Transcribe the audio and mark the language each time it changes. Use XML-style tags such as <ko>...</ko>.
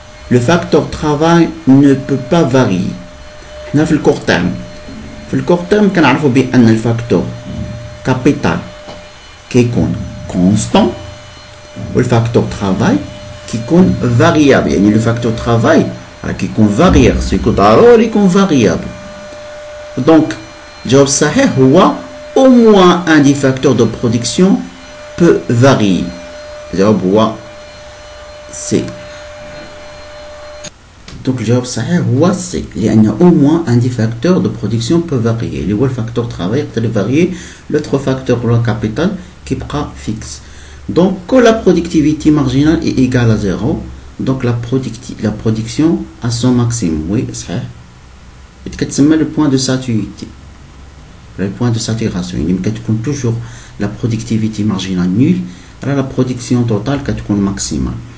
<fr>Le facteur travail ne peut pas varier. Dans le court terme,</fr> <ar>كنعرفوا بأن الفاكتور</ar> <fr>capital كيكون constant والفاكتور travail كيكون variable.</fr> <ar>يعني لو فاكتور ترافاي راه كيكون فاريير، سيكون ضروري يكون فاريابل. دونك الجواب الصحيح هو</ar> <fr>au moins un des facteurs de production peut varier.</fr> <ar>الجواب هو سي. دونك الجواب الصحيح هو سي، لأن</ar> <fr>au moins un des facteurs de production peut varier،</fr> <ar>اللي هو الفاكتور ترافاي يقدر يفاريي، لوتر فاكتور هو الكابيتال كيبقى فيكس.</ar> <fr>Donc, quand la productivité marginale est égale à 0, donc la production a son maximum. Oui, c'est le point de saturité. Le point de saturation. Il y a toujours la productivité marginale nulle, la production totale est maximale.</fr>